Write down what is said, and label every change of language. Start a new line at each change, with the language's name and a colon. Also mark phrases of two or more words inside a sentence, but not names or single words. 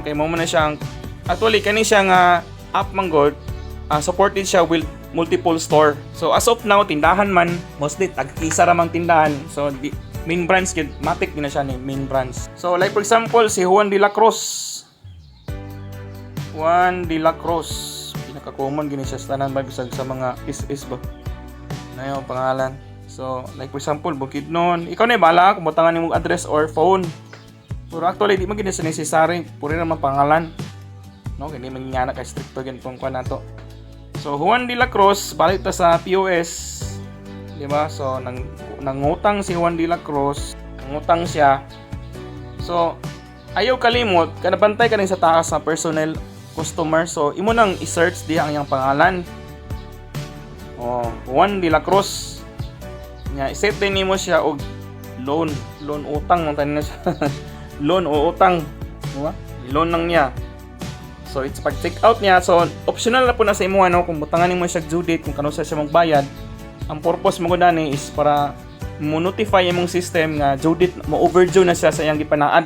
Cebuano: Kaya mo na siya, actually, kani siya nga app manggod, supported siya
English: with multiple store. So, as of now,
Cebuano: tindahan man, mostly, tag-isa ramang tindahan. So,
English: main branch,
Cebuano: matik din na siya ni
English: main branch. So, like for example,
Cebuano: si Juan de la Cruz. Juan de la Cruz. Pinaka-common gini siya sa tanan ba, bisag sa mga is ba? Na yung pangalan.
English: So, like for example,
Cebuano: Bukidnon. Ikaw na bala kung butangan ni mong address or phone. Pero actually, di man gina sa necessary. Puri naman pangalan. No, hindi man nga na kay stricto ganitong kuan nato. So, Juan de la Cruz, balik ta sa POS. Di ba? So, nangutang si Juan de la Cruz. Nangutang siya. So, ayaw kalimot, kanabantay ka rin sa taas sa
English: personnel customer.
Cebuano: So, imo nang i-search di ang iyang pangalan. Juan de la Cruz. Nya iset din nimo siya og loan utang man tanan siya. Loan o utang, diba? Loan lang niya. So it's pag
English: check out
Cebuano: niya. So optional na po na sa imo ano kung butangan nimo siya
English: due date
Cebuano: kung kano siya magbayad. Ang purpose mo gani is para mo notify imong system nga
English: due date
Cebuano: mo overdue na siya sa iyang gipanaad.